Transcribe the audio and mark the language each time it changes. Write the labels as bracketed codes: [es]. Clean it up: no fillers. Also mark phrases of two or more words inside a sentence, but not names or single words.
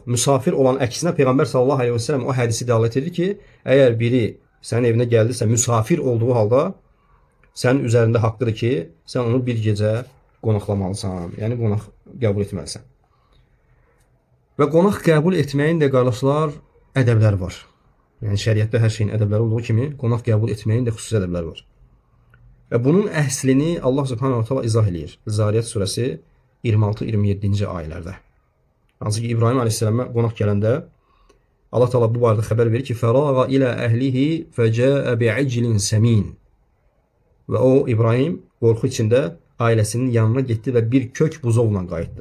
[az] Müsafir olan əksinə Peyğəmbər [ar] صلى الله عليه وسلم [az] o hədisi dəlalət edir ki, əgər biri sənin evinə gəldisə, müsafir olduğu halda sənin üzərində haqqıdır ki, sən onu bir gecə qonaqlamalısan, yəni qonaq qəbul etməlisən. Və qonaq qəbul etməyin də, qardaşlar, ədəblər var. Yəni şəriətdə hər şeyin ədəbləri olduğu kimi, qonaq qəbul etməyin də xüsusi ədəbləri var. Və bunun əslini [ar] الله سبحانه وتعالى [az] izah edir. Zariyat surəsi 26-27-ci ayələrdə. Hansı ki, İbrahim aleyhissalama qonaq gələndə [ar] الله تعالى [az] bu barədə xəbər verir ki, [ar] فراغ إلى أهله فجاء بعجل سمين. [az] Və o İbrahim qorxu içində ailəsinin yanına getdi və bir kök buzovla qayıtdı.